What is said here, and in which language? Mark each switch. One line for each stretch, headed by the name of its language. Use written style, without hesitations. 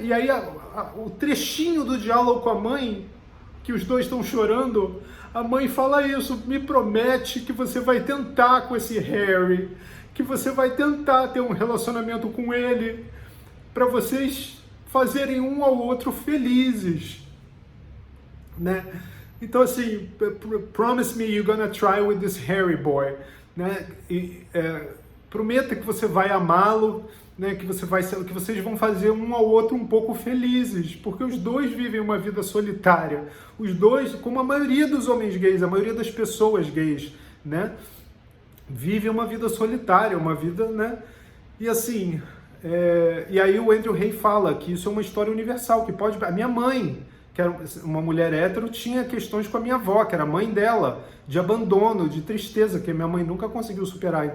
Portuguese: E aí o trechinho do diálogo com a mãe, que os dois estão chorando, a mãe fala isso, me promete que você vai tentar com esse Harry, que você vai tentar ter um relacionamento com ele, para vocês fazerem um ao outro felizes, né? Então assim,
English: promise me you're gonna try with this Harry boy, né?
Portuguese: Prometa que você vai amá-lo, né? Que vocês vão fazer um ao outro um pouco felizes, porque os dois vivem uma vida solitária. Os dois, como a maioria dos homens gays, a maioria das pessoas gays, né? Vivem uma vida solitária, uma vida, né? E assim, e aí o Andrew Hay fala que isso é uma história universal, que pode... A minha mãe, que era uma mulher hétero, tinha questões com a minha avó, que era a mãe dela, de abandono, de tristeza, que a minha mãe nunca conseguiu superar.